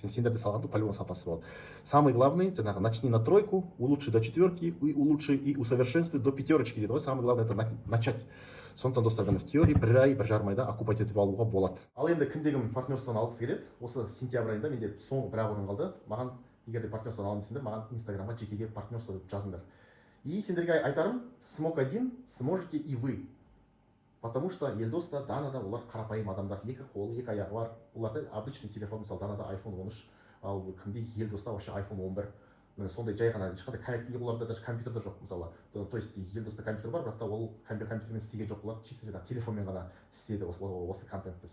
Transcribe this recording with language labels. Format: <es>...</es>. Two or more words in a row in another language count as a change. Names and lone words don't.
<kk>Сендерде салғанда по-любому сапасыз болады.</kk> <ru>Самый главный, жаңағы начни на 3, улучши до 4, и улучши и усовершенствуй до 5</ru> <kk>дейді ғой.</kk> <ru>Самый главный это начать.</ru> <kk>Сондықтан достар,</kk> <ru>в теории</ru> <kk>бір ай, бір жарым айда окупать етіп алуға болады. Ал енді кімдегім партнерствоны алғысы келеді? Осы сентябрь айында менде соңғы бір ақ қалды. Маған егер де партнерствоны аламын десеңдер, маған инстаграмға жекеге партнерство деп жазыңдар. И сендерге айтарым,</kk> <ru>смог один, сможете и вы. Потому что</ru> <kk>Елдоста, Данада олар қарапайым адамдар, 2 қол, 2 аяғы бар. Оларда</kk> <ru>обычный телефон,</ru> <kk>мысалы Данада iPhone 13, ал кімде Елдоста вообще iPhone 11. Сондай жай ғана, ешқандай оларда даже компьютер жоқ мысалы.</kk> <ru>То есть</ru> <kk>Елдоста компьютер бар, бірақ та ол компьютермен істеген жоқ, олар чисто телефонмен ғана істеді осы контентті.</kk>